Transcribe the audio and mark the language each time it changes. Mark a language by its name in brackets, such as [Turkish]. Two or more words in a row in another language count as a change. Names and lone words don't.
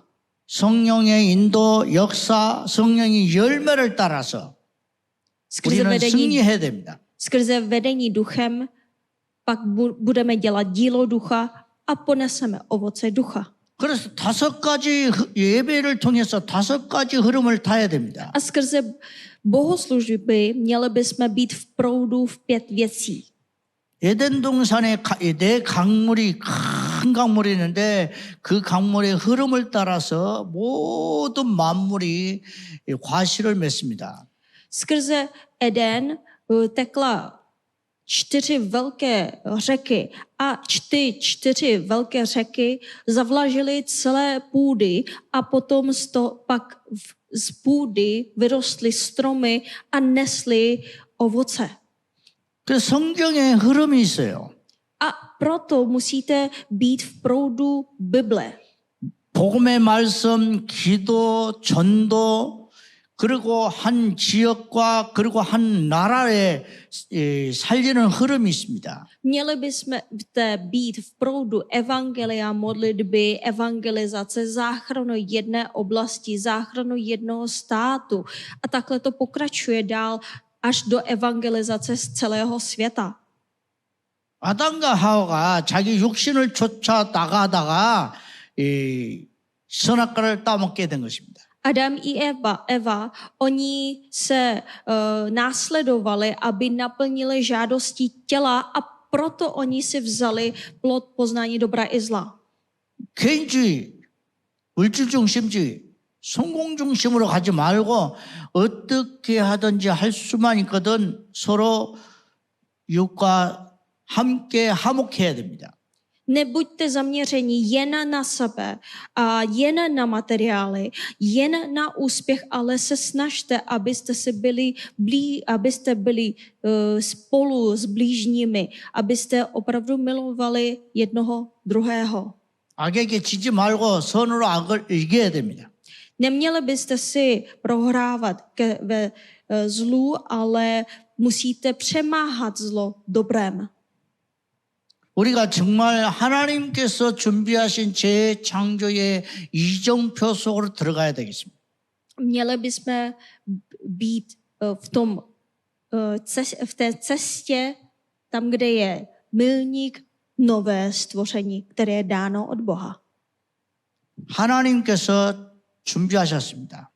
[Korean] 성령의 인도, 역사, 성령의 열매를 따라서 우리는 승리해야 됩니다. [Czech] Skrze vedení duchem pak budeme dělat dílo ducha a poneseme ovoce ducha. [Korean] 그래서 5가지 예배를 통해서 5가지 흐름을 타야 됩니다. [Czech] A skrze bohoslužby měli bychom být v proudu v 5 věcí. [Korean] 에덴 동산에 4 강물이 큰 강물이 있는데 그 강물의 흐름을 따라서 모든 만물이 과실을 맺습니다. [Czech] Skrze Eden tekla 4 velké řeky a ty 4 velké řeky zavlažily celé půdy a potom pak z půdy vyrostly stromy a nesly ovoce. [Korean] 그 성경에 흐름이 있어요. [Czech] A proto musíte být v proudu Bible. [Korean] 복음의 말씀, 기도, 전도, 그리고 한 지역과 그리고 한 나라에 살리는 흐름이 있습니다. [Czech] Měli bychom být v proudu evangelia, modlitby, evangelizace, záchranu jedné oblasti, záchranu jednoho státu. A takhle to pokračuje dál až do evangelizace z celého světa. [Korean] 아담과 하와가 자기 육신을 쫓아 나가다가 선악과를 따먹게 된 것입니다. [Czech] Adam i Eva, oni se následovali, aby naplnili žádosti těla a proto oni si vzali plod poznání dobra i zla. [Korean] 개인주의, 물질중심주의, 성공중심으로 가지 말고 어떻게 하든지 할 수만 있거든 서로 이웃과 함께 화목해야 됩니다. [Czech] Nebuďte zaměřeni jen na sebe a jen na materiály, jen na úspěch, ale se snažte, abyste byli spolu s blížními, abyste opravdu milovali jednoho druhého. [Korean] 악에게 지지 말고 선으로 악을 이겨야 됩니다. [Czech] Neměli byste si prohrávat ve zlu, ale musíte přemáhat zlo dobrem. [Korean] 우리가 정말 하나님께서 준비하신 재창조의 이정표 속으로 들어가야 되겠습니다. [Czech] Měli bychom být v té cestě, tam, kde je milník, nové stvoření, které je dáno od Boha. [Korean] 하나님께서 준비하셨습니다.